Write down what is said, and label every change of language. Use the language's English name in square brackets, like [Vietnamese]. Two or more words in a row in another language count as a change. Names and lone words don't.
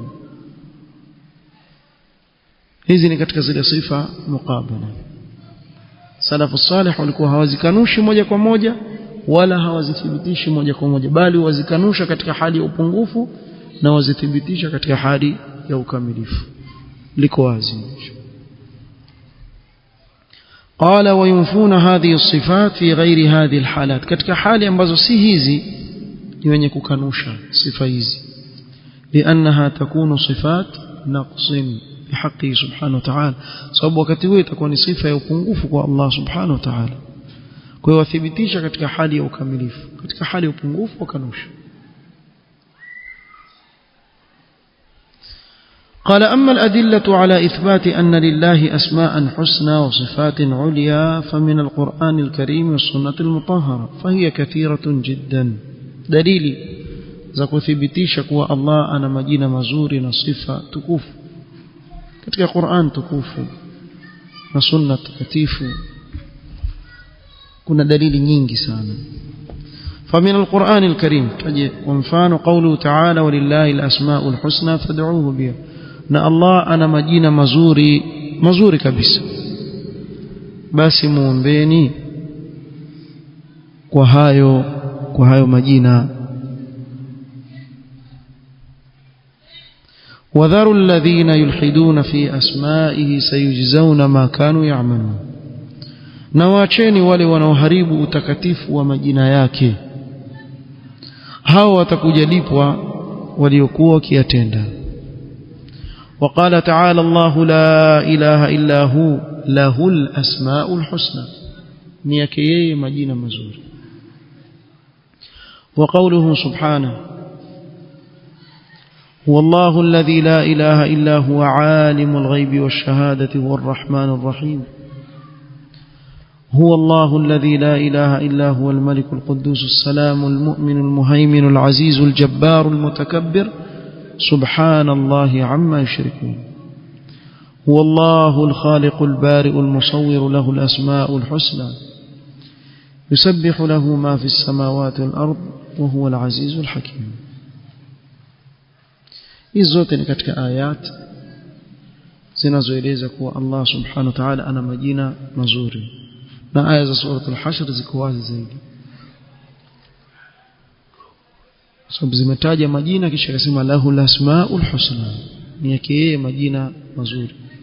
[Swahili] Hizi ni katika zile sifa muqabala. [Arabic] السلف الصالح [Swahili] walikuwa hawazikanushi moja kwa moja wala hawazithibitishi moja kwa moja, bali wazikanusha katika hali ya upungufu na wazithibitisha katika hali ya ukamilifu. Liko wazi. [Arabic] قال: وينفون هذه الصفات في غير هذه الحالات, [Swahili] katika hali ambazo si hizi ni wenye kukanusha sifa hizi. [Arabic] لأنها تكون صفات نقص بحقه سبحانه وتعالى, [Swahili] sababu wakati huo itakuwa ni sifa ya upungufu kwa Allah [Arabic] سبحانه وتعالى. [Swahili] Kwa hiyo wathibitisha katika hali ya ukamilifu, katika hali ya upungufu wakanusha. [Arabic] قال: أما الأدلة على إثبات أن لله أسماء حسنى وصفات عليا فمن القرآن الكريم والسنة المطهرة، فهي كثيرة جدا. [Swahili] دليل za kuthibitisha kuwa Allah ana majina mazuri na sifa tukufu katika Qur'an tukufu na sunna takatifu. Kuna dalili nyingi sana. [Arabic] فمن القرآن الكريم ومفان قوله تعالى ولله الأسماء الحسنى فادعوه بها. [Swahili] na Allah ana majina mazuri kabisa, basi muombeni kwa hayo majina. [Arabic] وذروا الذين يلحدون في أسمائه سيجزون ما كانوا يعملون. [Swahili] na waacheni wale wanaoharibu utakatifu wa majina yake, hao watakujalipwa waliokuwa wakiyatenda. [Arabic] وقال تعالى الله لا إله إلا هو له الأسماء الحسنى. [Swahili] ni yake yeye majina mazuri. [Arabic] وقوله سبحانه هو الله الذي لا إله إلا هو عالم الغيب والشهادة هو الرحمن الرحيم. هو الله الذي لا إله إلا هو الملك القدوس السلام المؤمن المهيمن العزيز الجبار المتكبر سبحان الله عما يشركون. هو الله الخالق البارئ المصور له الأسماء الحسنى يسبح له ما في السماوات والأرض وهو العزيز الحكيم. [Swahili] hizi zote ni katika ayat zinazoeleza kuwa Allah [Arabic] سبحانه وتعالى [Swahili] ana majina mazuri, na aya za sura al-Hashr ziko wazi zaidi, sababu zimetaja majina kisha akasema [Arabic] له الأسماء الحسنى, [Swahili] ni yake yeye majina mazuri.